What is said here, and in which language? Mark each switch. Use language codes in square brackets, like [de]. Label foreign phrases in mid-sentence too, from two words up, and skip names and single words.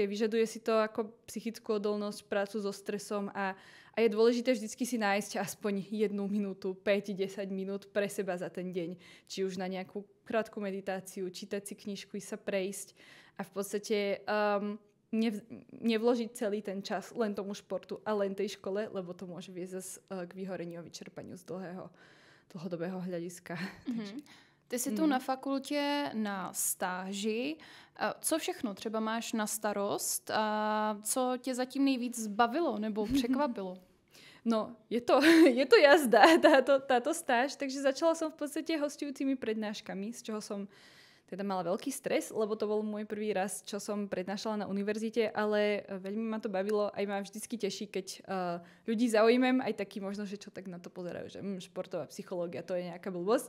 [sk] Vyžaduje si to ako psychickú odolnosť, prácu so stresom a je dôležité vždycky si nájsť aspoň 1 minútu, 5-10 minút pre seba za ten deň. Či už na nejakú krátku meditáciu, čítať si knižku, sa prejsť a v podstate nevložiť celý ten čas len tomu športu a len tej škole, lebo to môže viesť zase k vyhoreniu a vyčerpaniu z dlhodobého hľadiska. [cs] Ty jsi tu na fakultě na stáži. Co všechno třeba máš na starost a co tě zatím nejvíc zbavilo nebo překvapilo? [sk] No, je to jazda, táto stáž, takže začala som v podstate hostujúcimi prednáškami, z čoho som teda mala veľký stres, lebo to bol môj prvý raz, čo som prednášala na univerzite, ale veľmi ma to bavilo, aj ma vždycky teší, keď ľudí zaujímam, aj taký možno, že čo tak na to pozerajú, že športová psychológia, to je nejaká blbosť.